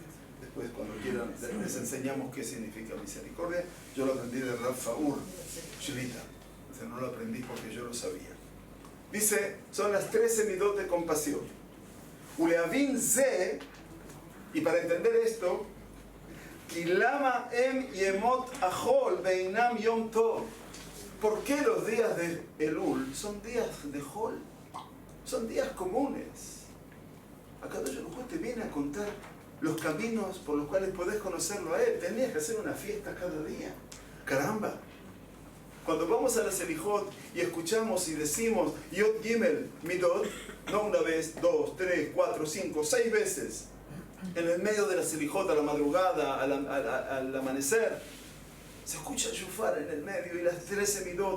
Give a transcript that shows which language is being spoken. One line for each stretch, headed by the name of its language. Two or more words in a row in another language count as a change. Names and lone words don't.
Spanish: Después, cuando quieran, les enseñamos qué significa misericordia. Yo lo aprendí de Rav Faur Shlita, o sea, no lo aprendí porque yo lo sabía. Dice, son las 13 midot de compasión.
Hebrew: ולהבין זה,
Spanish: y para entender esto,
Hebrew: כי למה הם ימות החול ואינם יום טוב.
Spanish: ¿Por qué los días de Elul son días de Hol? Son días comunes.
Hebrew: הקדוש ברוך הוא
Spanish: te viene a contar los caminos por los cuales podés conocerlo a Él. Tenías que hacer una fiesta cada día. Caramba. Cuando vamos a la Selijot y escuchamos y decimos
Hebrew: יוד גימל מידות,
Spanish: no una vez, 2, 3, 4, 5, 6 veces, en el medio de la Selijot, a la madrugada, al amanecer, se escucha el shofar en el medio y las 13 Midot.